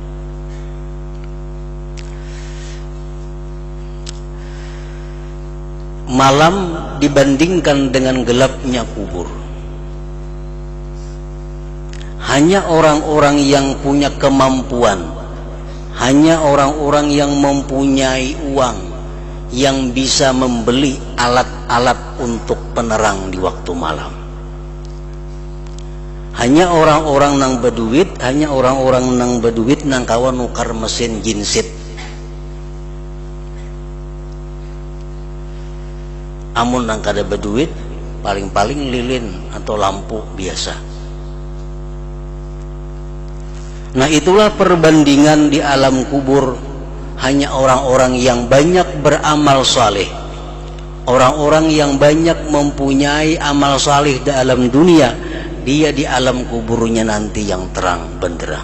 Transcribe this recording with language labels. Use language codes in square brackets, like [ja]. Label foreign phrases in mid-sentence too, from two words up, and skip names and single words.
[id] Malam dibandingkan dengan gelapnya kubur, hanya orang-orang yang punya kemampuan, hanya orang-orang yang mempunyai uang yang bisa membeli alat-alat untuk penerang di waktu malam. [bjn] Hanya orang-orang nang berduit, hanya orang-orang nang berduit nang kawan nukar mesin jinsit. Amun nang kada berduit, paling-paling lilin atau lampu biasa. [id] Nah, itulah perbandingan di alam kubur. Hanya orang-orang yang banyak beramal saleh, orang-orang yang banyak mempunyai amal saleh di alam dunia, dia di alam kuburnya nanti yang terang benderang.